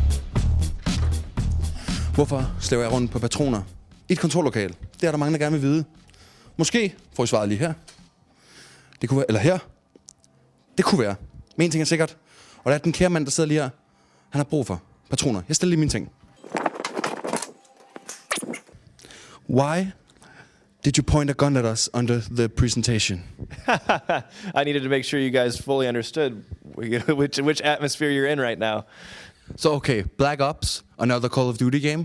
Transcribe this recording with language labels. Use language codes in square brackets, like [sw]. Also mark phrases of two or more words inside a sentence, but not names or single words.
[da] Hvorfor slæver jeg rundt på patroner i et kontorlokal? Det er der mange, der gerne vil vide. Måske får I svaret lige her. Det kunne være, eller her. Det kunne være. Men en ting er sikkert. Og det er den kære mand, der sidder lige her. Han har brug for patroner. Jeg stiller lige mine ting. [en] Why did you point a gun at us under the presentation? I needed to make sure you guys fully understood which atmosphere you're in right now. So okay, Black Ops, another Call of Duty game.